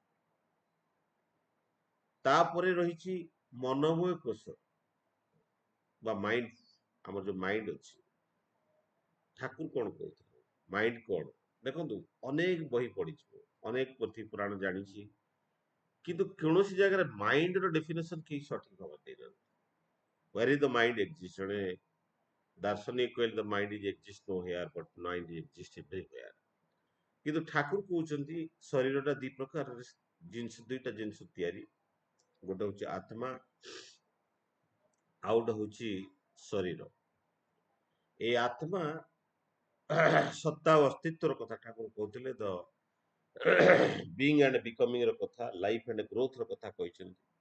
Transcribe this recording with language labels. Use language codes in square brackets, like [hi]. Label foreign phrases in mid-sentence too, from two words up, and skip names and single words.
[or] ତାପରେ ରହିଛି ମନୋମୟ କୋଷ ବା ମାଇଣ୍ଡ। ଆମର ଯୋଉ ମାଇଣ୍ଡ ଅଛି, ଠାକୁର କଣ କହୁଥିଲେ ମାଇଣ୍ଡ କଣ? ଦେଖନ୍ତୁ, ଅନେକ ବହି ପଢିଛୁ, ଅନେକ ପୋଥି ପୁରାଣ ଜାଣିଛି, କିନ୍ତୁ କୌଣସି ଜାଗାରେ ମାଇଣ୍ଡର ଡେଫିନେସନ କେହି ସଠିକ ଭାବରେ ଦେଇନାହାନ୍ତି। [en] Where is the mind exists? [or] ଜଣେ ଦାର୍ଶନିକ କହିଲେ [en] the mind is exist nowhere but mind is exist everywhere। [or] କିନ୍ତୁ ଠାକୁର କହୁଛନ୍ତି ଶରୀରଟା ଦି ପ୍ରକାର ଜିନିଷ, ଦୁଇଟା ଜିନିଷ ତିଆରି। ଗୋଟେ ହଉଛି ଆତ୍ମା, ଆଉ ଗୋଟେ ହଉଛି ଶରୀର। ଏଇ ଆତ୍ମା ସତ୍ତା ଓ ଅସ୍ତିତ୍ୱର କଥା ଠାକୁର କହୁଥିଲେ, ତ [en] being and becoming [or] ର କଥା, [en] life and growth [or] ର କଥା କହିଛନ୍ତି।